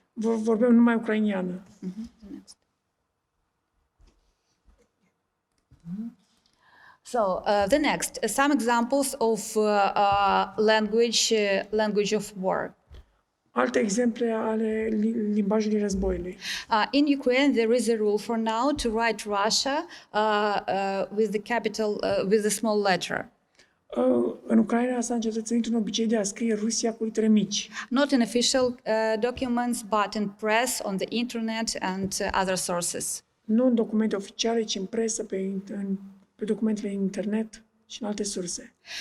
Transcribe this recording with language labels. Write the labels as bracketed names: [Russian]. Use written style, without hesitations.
[Romanian] vorbeam numai ucrainiană. [English] Next. So the next, some examples of language of war. [Romanian] Alte exemple ale limbajului războiului. [English] In Ukraine, there is a rule for now to write Russia with the capital, with a small letter. [Romanian] În Ucraina s-a încetățenit un obicei de a scrie Rusia cu litere mici. [English] Not in official documents, but in press, on the internet and other sources. [Romanian] Nu în documente oficiale, ci în presă, pe documentele internet și în alte surse.